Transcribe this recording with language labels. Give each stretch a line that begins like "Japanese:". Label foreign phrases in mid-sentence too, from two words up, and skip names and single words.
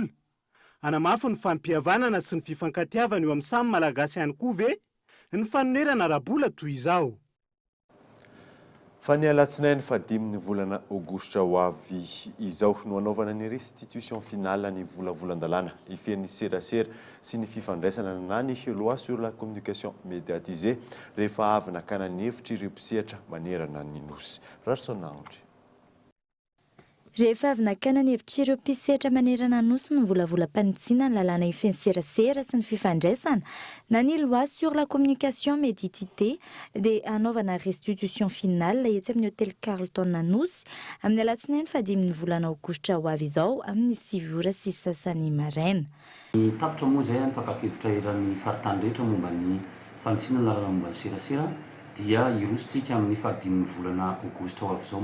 Malagasy: Anamafy ny fampihavanana sy ny fifankatiavana eo amin'ny samy malagasy ihany koa ve ny fanonerana ara-bola toy izao. Fa ny alatsinainy 15 volana aogositra ho avy izao no anaovana ny
French: restitution finale
Malagasy: ny volavolan-dalàna ifehin'ny serasera sy ny fifandraisana na ny
French: loi sur la communication médiatisée
Malagasy: rehefa avy nakana ny hevitra ireo mpisehatra manerana ny nosy. Rarsonandry. Rehefa avy nakana ny hevitr'ireo mpisehatra manerana nosy no volavolam-panitsiana ny lalàna ifenserasera sy ny fifandraisana na ny
French: loi sur la communication méditité
Malagasy: dia anaovana
French: restitution finale
Malagasy: etsy amin'ny hôtel Carlton Nosy amin'ny alatsinainy 5 volana aogositra ho avy izao amin'ny 9 ora sy sasany maraina. Ny tapitra moa izay nifankankevitra eran'ny faritany rehetra momba ny fanitsiana ny lalàna momba ny serasera dia irositsika amin'ny 5 volana aogositra ho avy izao